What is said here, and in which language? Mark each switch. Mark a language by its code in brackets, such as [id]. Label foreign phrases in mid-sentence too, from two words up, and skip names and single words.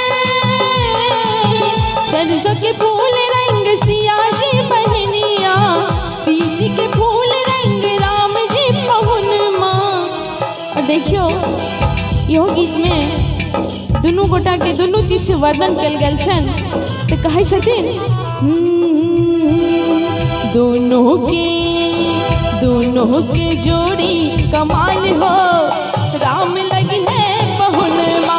[mai] सरसों के फूल रंग सिया जी बहनिया, तीसी के फूल रंग राम जी पहुनमा। और देखियो यो गीत में दुनू गोटा के दुनू चीज से वर्णन कल गेल छन। तो कहै छथिन दोनों के जोड़ी कमाल हो, राम लगी है पहुनमा।